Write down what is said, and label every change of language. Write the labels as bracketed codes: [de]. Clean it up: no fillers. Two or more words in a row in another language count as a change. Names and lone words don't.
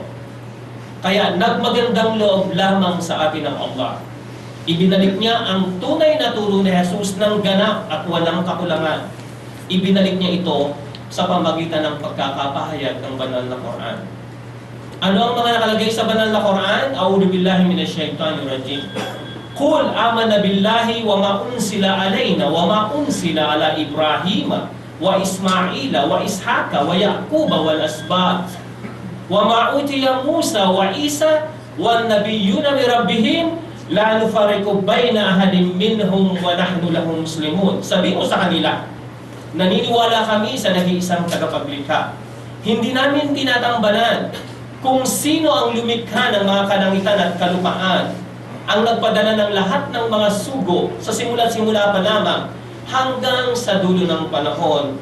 [tl] Kaya nagmagandang loob lamang sa atin ng Allah. Ibinalik niya ang tunay na turo ni Jesus ng ganap at walang kakulangan. Ibinalik niya ito sa pamagitan ng pagkakapahayag ng banal na Quran. Ano ang mga nakalagay sa banal na Quran? [ar] أعوذ بالله من الشيطان الرجيم. قل آمنا بالله وما أنزل علينا وما أنزل على إبراهيم وإسماعيل وإسحاق ويعقوب والأسباط وما أوتي موسى وعيسى والنبيون من ربهم لا نفرق بين أحد منهم ونحن له مسلمون. [tl] Sabi mo sa kanila, naniniwala kami sa nag-iisang tagapaglikha. Hindi namin tinatambalan kung sino ang lumikha ng mga kalangitan at kalupaan, ang nagpadala ng lahat ng mga sugo sa simula-simula pa lamang hanggang sa dulo ng panahon.